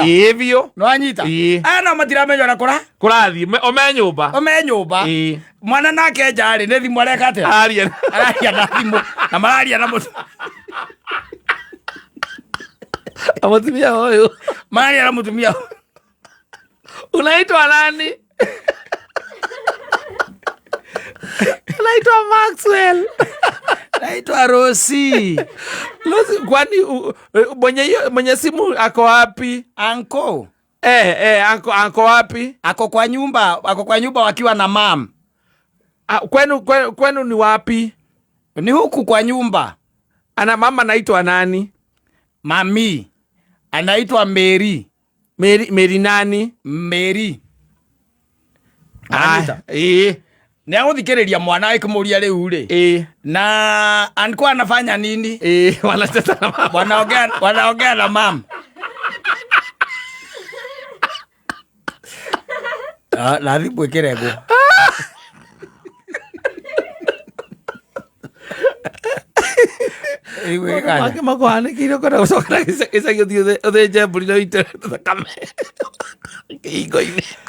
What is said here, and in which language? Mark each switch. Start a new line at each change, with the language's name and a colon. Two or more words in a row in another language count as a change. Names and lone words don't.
Kikuyu: biũ no anyita aya no matiramenya na kũrathiĩ ome nyũmba mwana nake nja rĩ nĩ thimũ areka atĩa araria na thimũ na mararia na
Swahili: mutumia huyu
Kikuyu: mararia na mutumia
Swahili: unaitwa nani? Naitwa Maxwell. Naitwa Rosi. Kwani mwenye simu ako wapi? Anko. Anko wapi? Ako kwa nyumba wakiwa na mam. Kwenu ni wapi? Ni huku kwa nyumba. Ana mama anaitwa nani? Mami. Anaitwa Mary. Mary nani? Mary. Anita.
Kikuyu: Ni agũthikĩrĩria mwana akĩmũria rĩu rĩ
Swahili: na alikuwa anafanya nini wanacheza na mama wanaongea na mama na
Kikuyu: thimu ĩkĩrengwo Make makwanĩkĩire kwenda gũcokera gĩcagi ũthĩnje mbũri na ũite thakame kĩhingo-inĩ